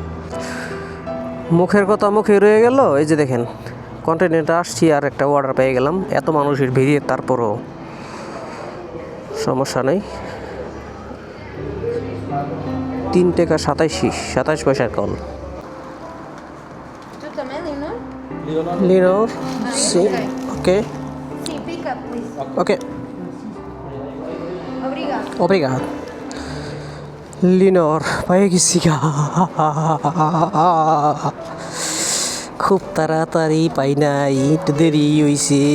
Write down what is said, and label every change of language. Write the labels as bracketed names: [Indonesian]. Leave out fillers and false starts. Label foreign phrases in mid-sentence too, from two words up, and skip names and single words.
[Bangla] মুখের কথা মুখে রয়ে গেল। এই যে দেখেন কন্টেনারটা আসছি আর একটা অর্ডার পেয়ে গেলাম। এত মানুষের ভিড়ে তারপরও সমস্যা নেই। 3 টাকা 27 পয়সার কল। [Spanish] ¿Tú también, Leonor? Leonor, sí, ok, Sí, [English] pick up, please. ok, [Portuguese] Obrigado. obrigado. Leonor, [Bangla] পায়ে গেছি গা। খুব তাড়াতাড়ি পাই নাই, একটু দেরি হইছে।